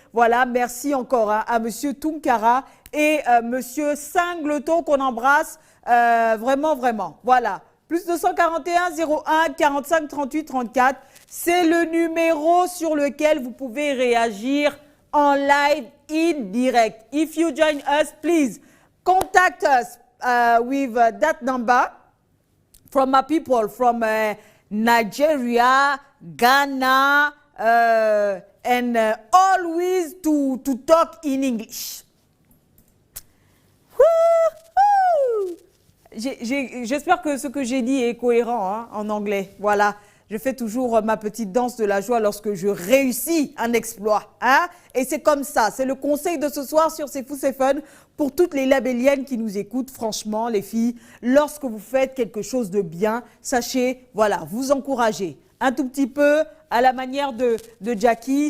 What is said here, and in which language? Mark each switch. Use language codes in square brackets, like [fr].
[fr] Voilà, merci encore à M. Tunkara et M. Singleton qu'on embrasse vraiment, vraiment. Voilà, plus 241 01 45 38 34, c'est le numéro sur lequel vous pouvez réagir en live, [en] in direct. If you join us, please contact us with that number from my people from Nigeria, Ghana, and always to talk in English. [fr] J'espère que ce que j'ai dit est cohérent hein, en anglais. Voilà. Je fais toujours ma petite danse de la joie lorsque je réussis un exploit. Hein? Et c'est comme ça. C'est le conseil de ce soir sur C'est Fou, c'est Fun. Pour toutes les labelliennes qui nous écoutent, franchement, les filles, lorsque vous faites quelque chose de bien, sachez, voilà, vous encouragez un tout petit peu à la manière de Jackie.